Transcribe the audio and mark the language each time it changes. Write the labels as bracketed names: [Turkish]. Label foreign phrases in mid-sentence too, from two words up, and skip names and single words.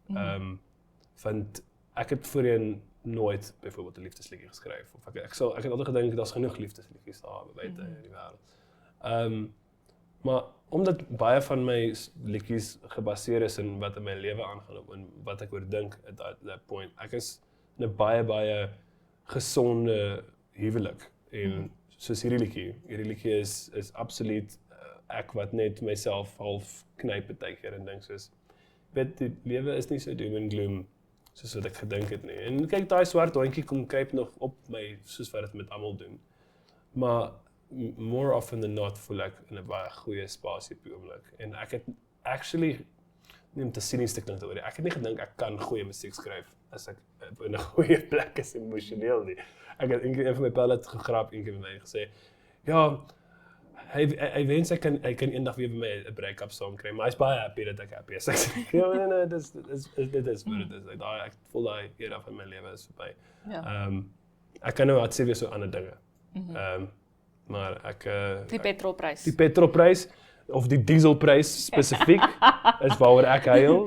[Afrikaans] Want ek het voorheen nooit byvoorbeeld 'n liefdesliedjie geskryf of ek het altyd gedink daar's genoeg liefdesliedjies daar buite in die wêreld. Maar omdat baie van my liedjies gebaseer is in wat in my lewe aangaan en wat ek oor dink [English] at that point. [Afrikaans] Ek is in 'n baie gesonde huwelik en soos hierdie liedjie is absoluut ek wat net myself half knyp partykeer en dink soos weet die lewe is nie so [English] doom and gloom [Afrikaans] soos wat ek gedink het nie. En kyk daai swart hondjie kom kruip nog op my soos wat dit met almal doen. Maar [English] more often than not [Afrikaans] voel ek in 'n baie goeie spasie op die oomblik. En ek het actually nie om te sinies te klink oor dit. Ek het nie gedink ek kan goeie musiek skryf as ek in 'n goeie plek is emosioneel nie. Ek het een van my pelle het gegrap eendag met my gesê, ja, hy wens hy kan eendag weer by my 'n [English] break-up song [Afrikaans] kry, maar hy's baie happy dat ek happy is. Ek sê, ja, nee, dit is wat dit is. Ek voel daai era van my lewe is verby. Ek kan nou wat sê weer so ander dinge. Maar ek Die petrolprys. Die petrolprys of die dieselprys spesifiek is waaroor ek huil.